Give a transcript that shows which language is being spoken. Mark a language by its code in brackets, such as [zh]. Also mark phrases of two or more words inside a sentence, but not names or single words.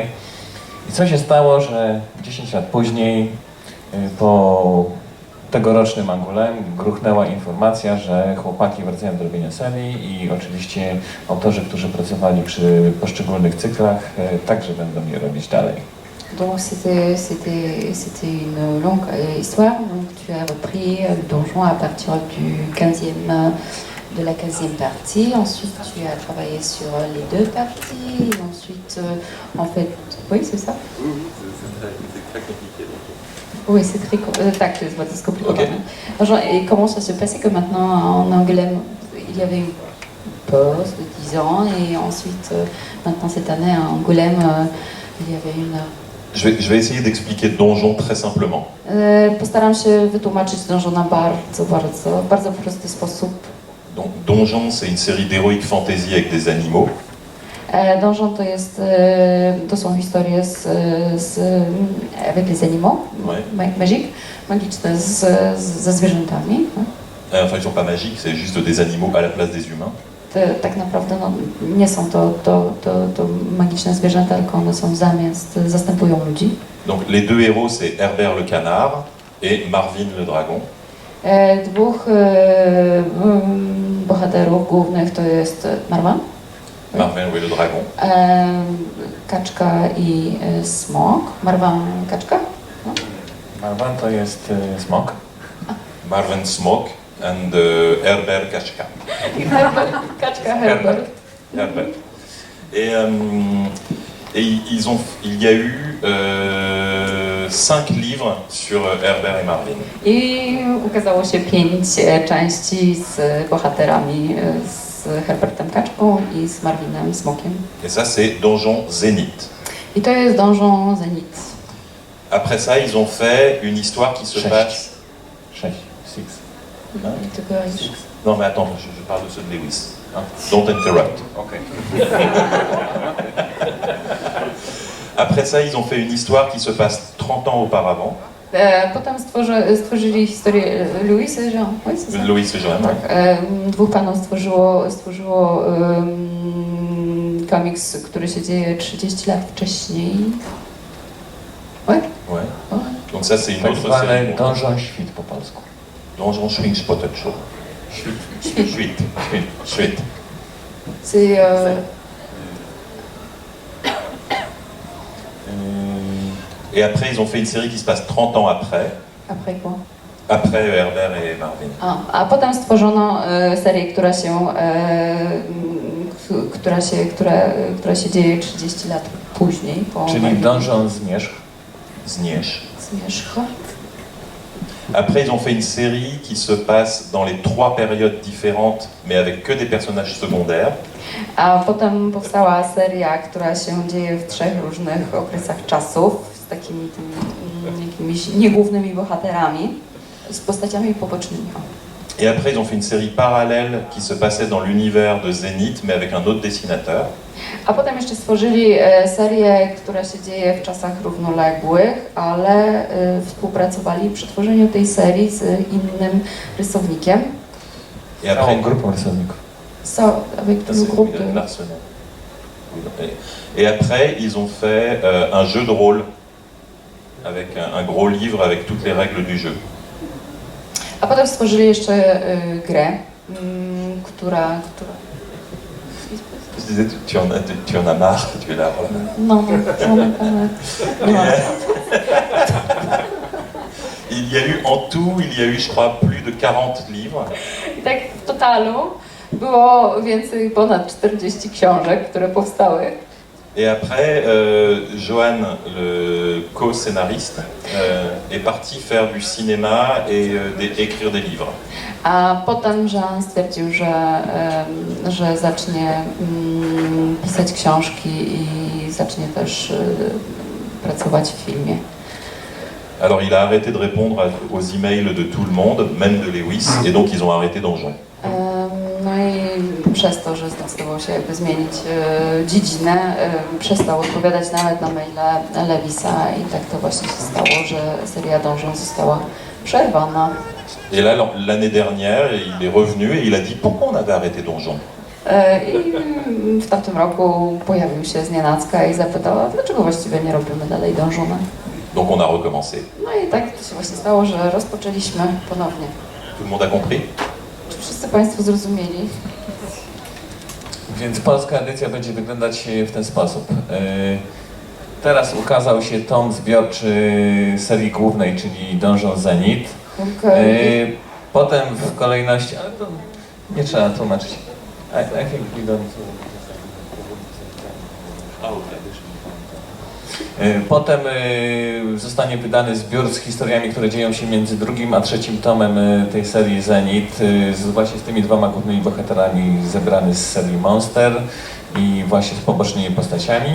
[pl] I co się stało, że 10 lat później, po tegorocznym Angulem, gruchnęła informacja, że chłopaki wracają do robienia serii i oczywiście autorzy, którzy pracowali przy poszczególnych cyklach, także będą je robić dalej. [fr] Donc c'était une longue histoire. Donc tu as repris le donjon à partir de la 15e partie. Ensuite tu as travaillé sur les 2 parties. Et ensuite, en fait, oui c'est ça. C'est très compliqué. Oui, c'est très [pl] tak, to jest bardzo skomplikowane. [fr] Ok. Genre, et comment ça se passait que maintenant en Angoulême, il y avait une pause de 10 ans et ensuite, maintenant cette année à Angoulême, il y avait une... Je vais essayer d'expliquer Donjon très simplement. [pl] Postaram się wytłumaczyć Donżona w bardzo prosty sposób. [fr] Donc Donjon, c'est une série d'heroic fantasy avec des animaux. [pl] Donżon to są historie [fr] avec les animaux, [pl] magiczne ze zwierzętami. [fr] Enfin, ils sont pas magiques, c'est juste des animaux à la place des humains. [pl] Tak naprawdę nie są to magiczne zwierzęta, tylko one są zastępują ludzi. [fr] Donc les 2 héros, c'est Herbert le canard et Marvin le dragon. [pl] 2 bohaterów głównych to jest Marwan, [fr] Marvin, oui, le dragon. [pl] kaczka i smok. Marwan, kaczka. No. Marwan to jest smok. [en] Marvin Smoke and Herbert Kachka. [pl] Kaczka Herbert. Herbert. [fr] Et il y a eu 5 livres sur Herbert et Marvin. [pl] I ukazało się 5 części z bohaterami, z Herbertem Kaczką i z Marvinem Smokiem. [fr] Et ça, c'est Donjon Zénith. [pl] I to jest Donjon Zenit. [fr] Après ça, ils ont fait une histoire qui se 6. passe... 6. [pl] I tylko już. [fr] Non, mais attends, je parle de ceux de Lewis. Hein. [en] Don't interrupt. [pl] Okej. [fr] Après ça, ils ont fait une histoire qui se passe 30 ans auparavant. [pl] Potem stworzyli historię [fr] Louis et Jean. Oui, c'est ça. Louis et Jean. [pl] Tak, 2 panów stworzyło komiks, który się dzieje 30 lat wcześniej. [fr] Ouais. Ouais. Ouais. Donc ça, c'est une [pl] Tak [fr] autre [pl] zwany [fr] série. [pl] Donżon Świt po polsku. Donjon Schwing Spotted Show. Schwit. Schwit. [fr] C'est Et après, ils ont fait une série qui se passe 30 ans après. après quoi? Après Herbert et Marvin. [pl] A potem stworzono serię, która się dzieje 30 lat później. Po Czyli Donżon Zmierzch. Zmierzch. Zmierzch. [fr] Après, ils ont fait une série qui se passe dans les 3 périodes différentes, mais avec que des personnages secondaires. [pl] A potem powstała seria, która się dzieje w 3 różnych okresach czasów z takimi tymi, jakimiś niegłównymi bohaterami, z postaciami pobocznymi. [fr] Et après, ils ont fait une série parallèle qui se passait dans l'univers de Zénith, mais avec un autre dessinateur. [pl] A potem jeszcze stworzyli serię, która się dzieje w czasach równoległych, ale współpracowali przy tworzeniu tej serii z innym rysownikiem. [fr] Et après, [pl] Całą grupą rysowników. [fr] Avec Ça, le c'est groupe de... Larsonnel. Et après, ils ont fait un jeu de rôle avec un gros livre avec toutes les règles du jeu. [pl] A potem stworzyli jeszcze grę, która... [fr] Je disais, tu en as marre, tu es là. Voilà. [pl] No, żona nie ma. [fr] Il y a eu en tout, il y a eu, je crois, plus de 40 livres. [pl] I tak w totalu było ponad 40 książek, które powstały. [fr] Et après, Johan, le co-scénariste, est parti faire du cinéma et écrire des livres. [pl] A potem Jean stwierdził, że zacznie pisać książki i zacznie też pracować w filmie. [fr] Alors il a arrêté de répondre aux emails de tout le monde, même de Lewis, et donc ils ont arrêté Donjon. [pl] No i przez to, że zdecydował się jakby zmienić dziedzinę, przestał odpowiadać nawet na maile Lewisa i tak to właśnie się stało, że seria Donjon została przerwana. [fr] Et là, l'année dernière, il est revenu et il a dit pourquoi on avait arrêté Donjon. [pl] I w tamtym roku pojawił się znienacka i zapytał, a dlaczego właściwie nie robimy dalej Donjona. [fr] Donc on a recommencé. [pl] No i tak to się właśnie stało, że rozpoczęliśmy ponownie. [fr] Tout le monde a compris? [pl] Czy wszyscy Państwo zrozumieli? Więc polska edycja będzie wyglądać w ten sposób. Teraz ukazał się tom zbiorczy serii głównej, czyli Donjon Zenith. Potem w kolejności, ale to nie trzeba tłumaczyć. [en] I think we don't... [pl] Potem zostanie wydany zbiór z historiami, które dzieją się między drugim a trzecim tomem tej serii Zenith, właśnie z tymi dwoma głównymi bohaterami zebrany z serii Monster i właśnie z pobocznymi postaciami.